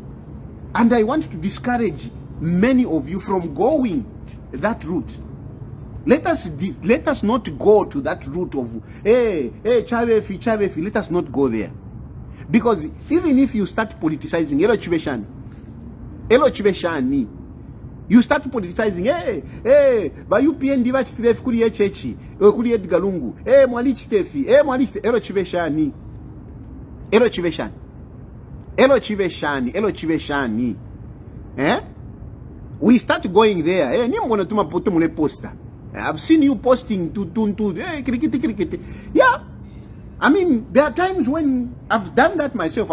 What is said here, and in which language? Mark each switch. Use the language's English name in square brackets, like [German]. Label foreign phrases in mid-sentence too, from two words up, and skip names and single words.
[English] And I want to discourage many of you from going that route. Let us not go to that route of Chavefi. Let us not go there. Because even if you start politicizing, you start politicizing, [Bemba] ba UPN divachi tref kuri echechi, kuri Edgar Lungu, mwali chitefi, mwali chiveshani. [English] We start going there. I've seen you posting cricket. Yeah. There are times when I've done that myself.